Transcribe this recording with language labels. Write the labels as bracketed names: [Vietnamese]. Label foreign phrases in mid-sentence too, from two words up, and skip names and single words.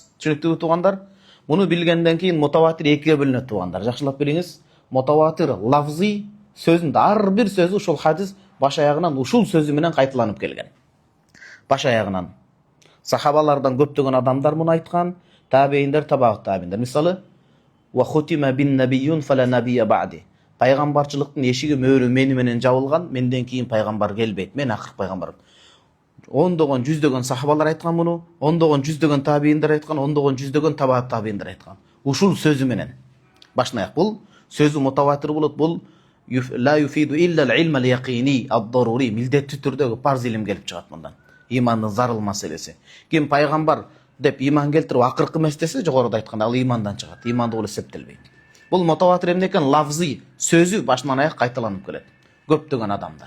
[Kyrgyz] Түшүнүктүүбү туугандар? Муну билгенден кийин мутаватир экиге бөлүнөт туугандар. Жакшылап билиңиз. Мутаватир лафзи сөзүндө ар бир сөзү ушул хадис баш аягынан ушул сөзү менен кайталанып келген. Баш аягынан. Сахабалардан көптөгөн адамдар муну айткан, табииндер, табииндер. Мисалы, [Arabic] وختم بي النبيون فلا نبي بعدي. [Kyrgyz] Пайгамбарчылыктын эшиги мөөрү мени менен жабылган, менден кийин пайгамбар келбейт. Мен акыркы пайгамбар. Ондогон жүздөгөн сахабалар айткан муну, ондогон жүздөгөн табииндер айткан, ондогон жүздөгөн табииндер айткан. Ушул сөзү менен. Башына аяк бул сөзү мутаватир болот. [Arabic] Бул لا يفيد إلا العلم اليقيني الضروري. [Kyrgyz] Милдеттүү түрдөгү парз илим келип чыгат мындан. Имандын зарыл маселеси. Ким пайгамбар деп иман келтирип акыркы эмес десе, жогоруда айтканда ал имандан чыгат. Имандуу болуп эсептелбейт. Бул мутаватир эмне экен? Лафзи сөзү башынан аяк кайталанып келет. Көптөгөн адамдар.